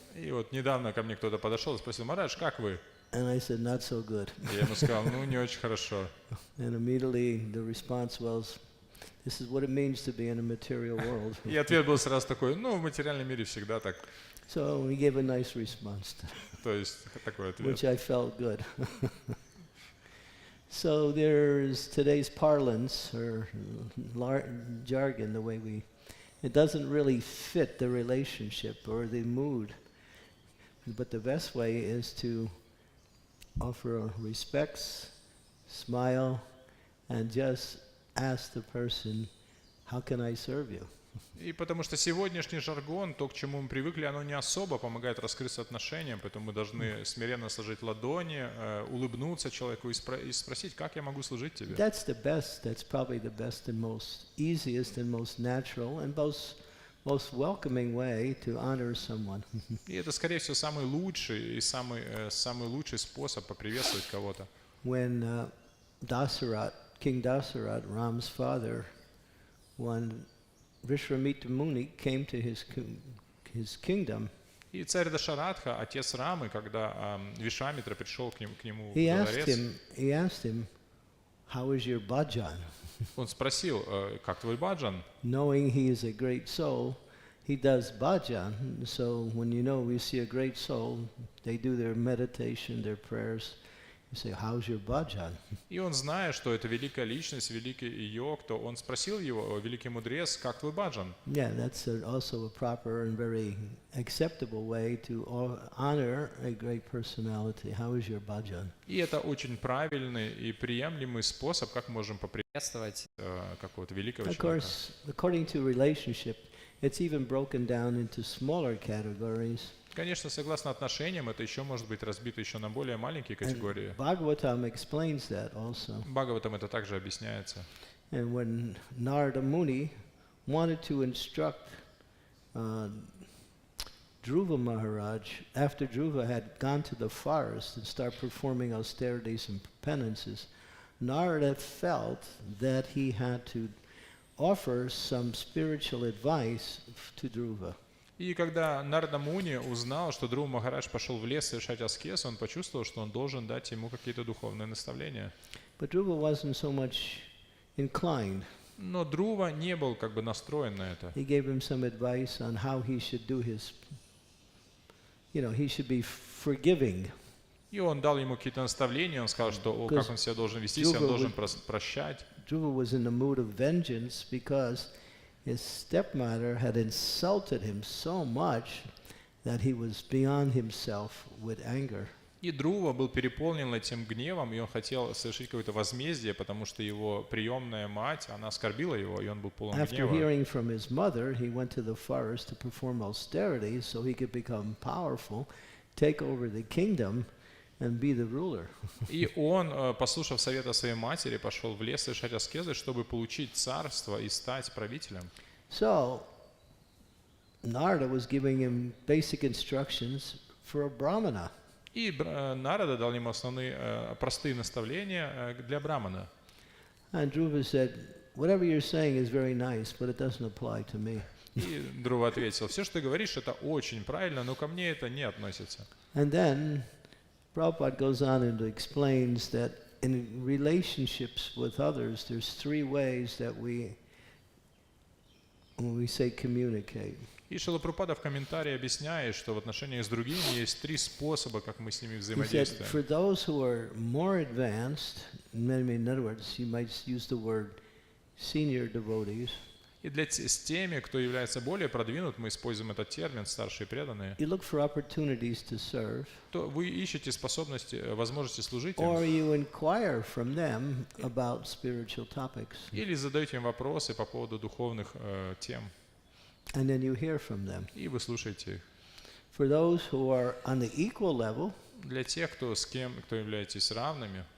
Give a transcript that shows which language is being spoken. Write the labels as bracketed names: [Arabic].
[Russian] И вот недавно ко мне кто-то подошел и спросил, Марадж, как вы? [English] And I said, "Not so good." [Russian] Я ему сказал, ну не очень хорошо. [English] And immediately the response was, "This is what it means to be in a material world." [Russian] И ответ был сразу такой, ну в материальном мире всегда так. [English] So he gave a nice response, [Russian] То есть такой ответ. [English] which I felt good. So there's today's parlance or jargon, the way it doesn't really fit the relationship or the mood. But the best way is to offer respects, smile, and just ask the person, "How can I serve you?" [Russian] И потому что сегодняшний жаргон, то, к чему мы привыкли, оно не особо помогает раскрыться отношениям, поэтому мы должны смиренно сложить ладони, улыбнуться человеку и спросить, как я могу служить тебе. [English] That's the best. That's probably the best and most easiest and most natural and most welcoming way to honor someone. [Russian] И это, скорее всего, самый лучший и самый лучший способ поприветствовать кого-то. [English] When King Dasarat, Ram's father, when Vishwamitra Muni came to his kingdom, [Russian] И царь Дашаратха, отец Рамы, когда Вишвамитра пришел к нему в [English] he [Russian] дворец, [English] asked him, "How is your bhajan?" [Russian] он спросил, как твой баджан? [English] Knowing he is a great soul, he does bhajan. So when you see a great soul, they do their meditation, their prayers. You say, "How's your bhajan?" [Russian] И он, зная, что это великая личность, великий йог, то он спросил его, великий мудрец, как твой баджан? [English] Yeah, that's also a proper and very acceptable way to honor a great personality. How is your bhajan? [Russian] И это очень правильный и приемлемый способ, как мы можем поприветствовать какого-то великого [English] Of [Russian] человека. [English] course, according to relationship, it's even broken down into smaller categories. [Russian] Конечно, согласно отношениям, это еще может быть разбито еще на более маленькие [English] And [Russian] категории. [English] Bhagavatam explains that also. [Russian] Бхагаватам это также объясняется. [English] And when Narada Muni wanted to instruct Dhruva Maharaj, after Dhruva had gone to the forest and started performing austerities and penances, Narada felt that he had to offer some spiritual advice to Dhruva. [Russian] И когда Нарада Муни узнал, что Друва Махарадж пошел в лес совершать аскез, он почувствовал, что он должен дать ему какие-то духовные наставления. [English] But Dhruva wasn't so much inclined. [Russian] Но Друва не был как бы настроен на это. [English] He gave him some advice on how he should do his, he should be forgiving. [Russian] И он дал ему какие-то наставления, он сказал, что как он себя должен вести, он должен прощать. [English] Dhruva was in the mood of vengeance because his stepmother had insulted him so much that he was beyond himself with anger. [Russian] И Друва был переполнен этим гневом, и он хотел совершить какое-то возмездие, потому что его приемная мать, она оскорбила его, и он был полон [English] After [Russian] гнева. [English] hearing from his mother, he went to the forest to perform austerities so he could become powerful, take over the kingdom, and be the ruler. [Russian] И он, послушав совета своей матери, пошел в лес совершать аскезы, чтобы получить царство и стать правителем. [English] So, Narada was giving him basic instructions for a brahmana. [Russian] И Нарада дал ему основные простые наставления для брамана. [English] And Dhruva said, "Whatever you're saying is very nice, but it doesn't apply to me." [Russian] И Друва ответил, все, что ты говоришь, это очень правильно, но ко мне это не относится. [English] And then Prabhupada goes on and explains that in relationships with others, there's three ways that when we say communicate. [Russian] И Шрила Прабхупада в комментарии объясняет, что в отношениях с другими есть три способа, как мы с ними [English] He said, [Russian] взаимодействуем. [English] for those who are more advanced, in other words, you might use the word senior devotees. [Russian] И с теми, кто является более продвинут, мы используем этот термин «старшие преданные», [English] you look for opportunities to serve, [Russian] то вы ищете способности, возможности служить им, [English] or you inquire from them about spiritual topics, [Russian] или задаете им вопросы по поводу духовных тем, [English] and then you hear from them. [Russian] и вы слушаете их. [English] For those who are on the equal level, [Russian] Для тех, кто являетесь равными,